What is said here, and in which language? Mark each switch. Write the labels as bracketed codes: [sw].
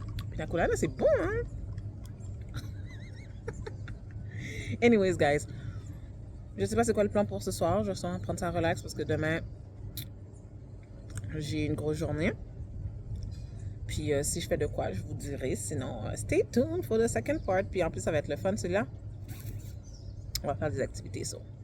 [fr] Pina colada, c'est bon, hein? [en] Anyways, guys. [fr] Je sais pas c'est quoi le plan pour ce soir. Je sens prendre ça relax parce que demain, j'ai une grosse journée. Puis si je fais de quoi, je vous dirai. Sinon, [en] stay tuned for the second part. [fr] Puis en plus, ça va être le fun, celui-là. On va faire des activités, so.